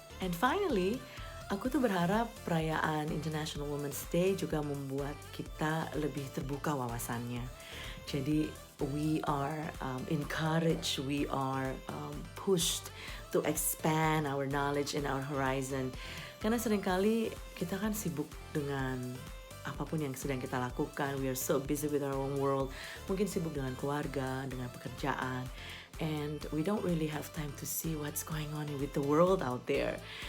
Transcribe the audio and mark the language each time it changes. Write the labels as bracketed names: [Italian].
[English] And finally, [Indonesian] aku tuh berharap perayaan International Women's Day juga membuat kita lebih terbuka wawasannya. [English] Jadi we are encouraged, we are pushed to expand our knowledge and our horizon. [Indonesian] Karena seringkali kita kan sibuk dengan apapun yang sedang kita lakukan. [English] We are so busy with our own world. [Indonesian] Mungkin sibuk dengan keluarga, dengan pekerjaan. [English] And we don't really have time to see what's going on with the world out there.